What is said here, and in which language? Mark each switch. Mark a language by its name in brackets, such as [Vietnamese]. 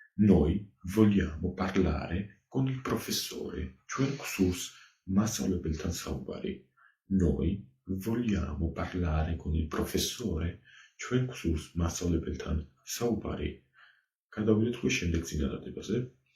[Italian] Noi vogliamo parlare con il professore. [Georgian] ჩვენ გვსურს მასწავლებელთან საუბარი. [Italian] Noi vogliamo parlare con il professore. [Georgian] ჩვენ გვსურს მასწავლებელთან საუბარი. გადავიდეთ უკვე შემდეგ წინადადებაზე.